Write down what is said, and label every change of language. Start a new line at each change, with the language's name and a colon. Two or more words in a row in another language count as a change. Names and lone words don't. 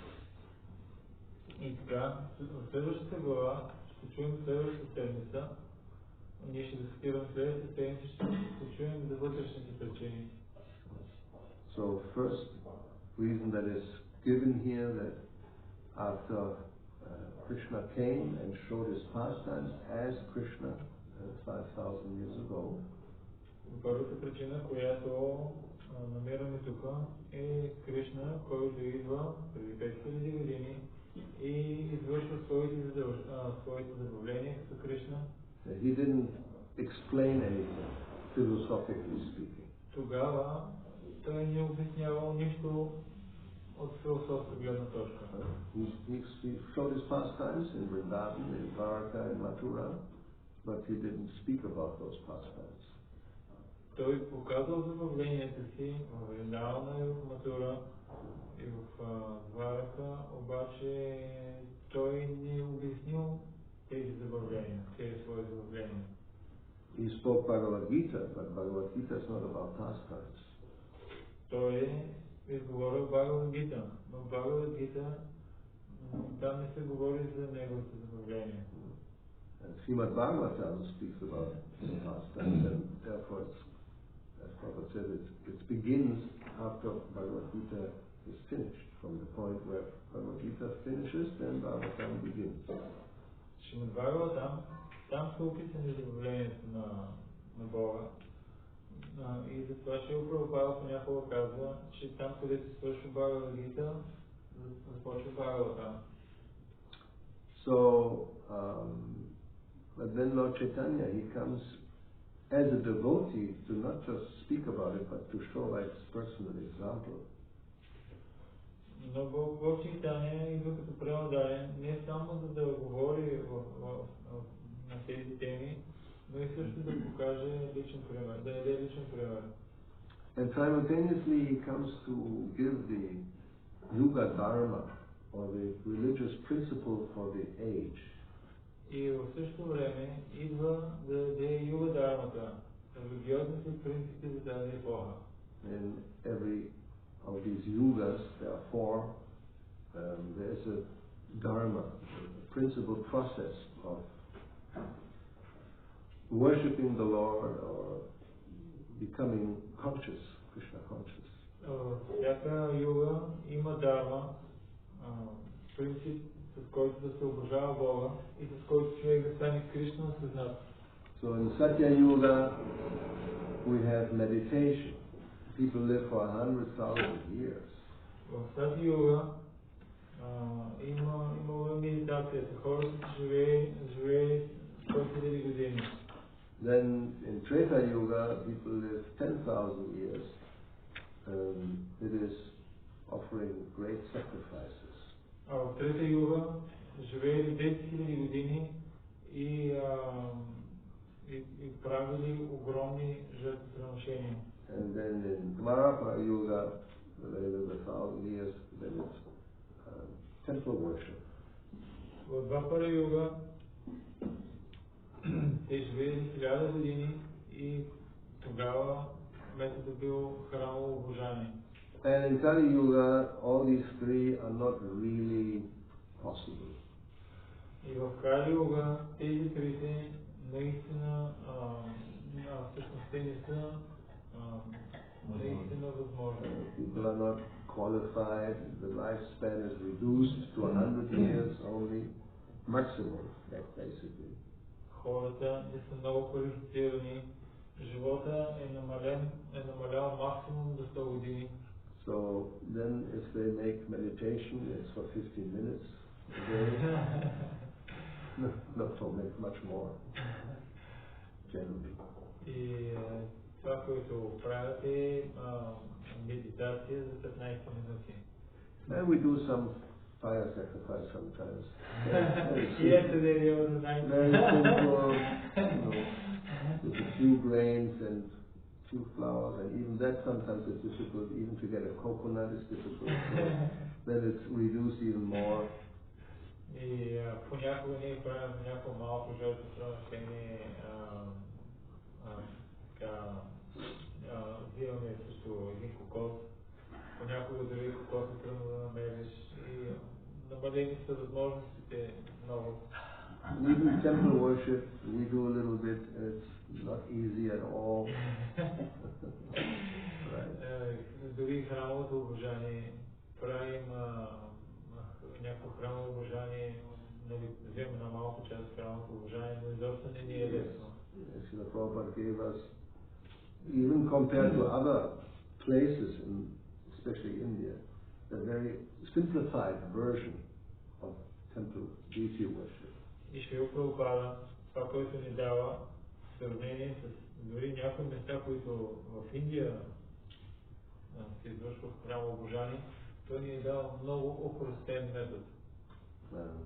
Bulgarian: И така, в следващата глава ще чуем следващата седмица. Ние ще дискутираме следващата седмица, ще чуем за вътрешните причини.
English: So first reason that is given here, that after Krishna came and showed his pastimes as Krishna 5,000 years ago.
Bulgarian: Първата причина, която намираме тук, е Кришна, който идва преди 5000 години и извършва своите забавления като Кришна.
English: He didn't explain anything, philosophically speaking.
Bulgarian: Тогава той не обяснявал нищо от философска гледна точка.
English: He showed his pastimes in Vrindavan, in Dwarka, in Mathura, but he didn't speak about those pastimes.
Bulgarian: Той показал забавленията си в Вриндавана и в Матура и в Дварака, обаче той не е обяснил тези забавления, тези свои забавления.
English: He spoke Bhagavad Gita, but Bhagavad Gita is not about pastimes.
Bulgarian: Той изговорил Бхагавад Гита, но Бхагавад Гита там не се говори за неговите забавления.
English: And Srimad Bhagavatam speaks about pastimes, and therefore, as Prabhupada said, it begins after Bhagavad Gita is finished. From the point where Bhagavad Gita finishes, then Bhagavatam begins.
Bulgarian: Шримад Бхагаватам, там са описани забавленията на Бога. И затова Шрила Прабхупада понякога казва, че там, където се свършва Бхагавад Гита, започва Бхагаватам.
English: So, but then Lord Chaitanya, he comes as a devotee to not just speak about it, but to show like personal example.
Bulgarian: Но Бог Чайтания идва като преодарен не само за да говори на тези теми, но и също да покаже личен пример, да даде личен пример.
English: And simultaneously he comes to give the Yuga Dharma, or the religious principle for the age.
Bulgarian: И в същото време идва да даде Юга Дharmата, религиозните принципи за тази епоха.
English: In every of these yugas, there are four. There's a dharma, a principal process of worshipping the Lord or becoming conscious, Krishna conscious.
Bulgarian: Всяка юга има дharma, принцип, с който да се обожава Бога и с който човек да стане Кришна осъзнат.
English: So in Satya Yuga, we have meditation. People live for 100,000 years.
Bulgarian: В тази юга има медитацията. Хората живеят 100,000 години.
English: Then in Treta Yuga, people live 10,000 years. It is offering great sacrifices.
Bulgarian: А в Трета юга живеят 10,000 години и правили огромни жертвоприношения.
English: And then in Dwarapa Yuga, they live 1,000 years, then it's temple worship.
Bulgarian: В Двапара юга те живеели 1000 години и тогава методът бил храмово обожание.
English: And in Kali Yuga, all these three are not really possible.
Bulgarian: И в Кали юга тези трите наистина всъщност те не са наистина възможни.
English: People are not qualified, the lifespan is reduced to 100 years only, maximum, basically.
Bulgarian: Хората не са много квалифицирани, живота е намалял максимум до 100 години.
English: So then if they make meditation, it's for 15 minutes a day. Not for much more, generally.
Bulgarian: И това, което правят е медитация за 15 минути.
English: And we do some fire sacrifice sometimes. Yesterday there was a nice Very simple, with a few grains and few flowers, and even that sometimes is difficult. Even to get a coconut is difficult. So then it's reduced even more.
Bulgarian: И понякога ние правим някакво малко жертвоприношение, взимаме също един кокос, понякога дори кокос е трудно да намериш и намалени са възможностите много.
English: Even temple worship, we do a little bit, it's not easy at all. Right.
Bulgarian: Дори храмовото обожание, правим някакво храмово обожание, вземем на малко част от храмовото обожание, но изобщо не ни е лесно.
English: Srila Prabhupada gave us, even compared to other places, especially India, a very simplified version of temple deity worship.
Bulgarian: И Шрила Прабхупада, това, което ни дава, в сравнение с дори някои места, които в Индия се извършва в храмово обожание, той ни е дал много опростен метод.